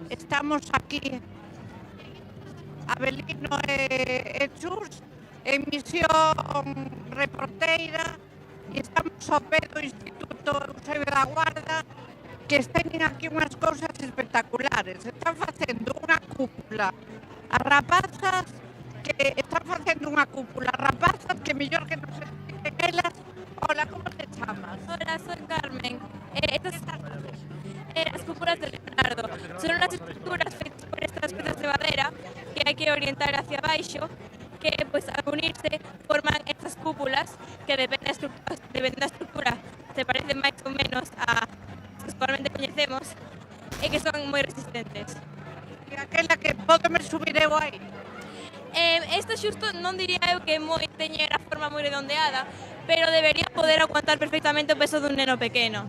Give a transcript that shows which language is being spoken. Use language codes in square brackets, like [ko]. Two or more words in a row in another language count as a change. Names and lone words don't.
[gl] Estamos aquí, Abelino e Chus, en misión reporteira, e estamos ao pé do Instituto Eusebio da Guarda, que teñen aquí unhas cousas espectaculares. Están facendo unha cúpula as rapazas, que están facendo unha cúpula as rapazas que mellor que nos expliquen elas. Hola, como te chamas? Hola, [es] soy Carmen. Las cúpulas de Leonardo son unas estructuras feitas por estas piezas de madera que hay que orientar hacia abaixo, que pues al unirse forman estas cúpulas que depende [gl] da estructura se parecen máis ou menos a que actualmente coñecemos e que son moi resistentes. E aquela que podeme subir eu aí? Esta xusto non diría eu que teña a forma moi redondeada, pero debería poder aguantar perfectamente o peso dun neno pequeno.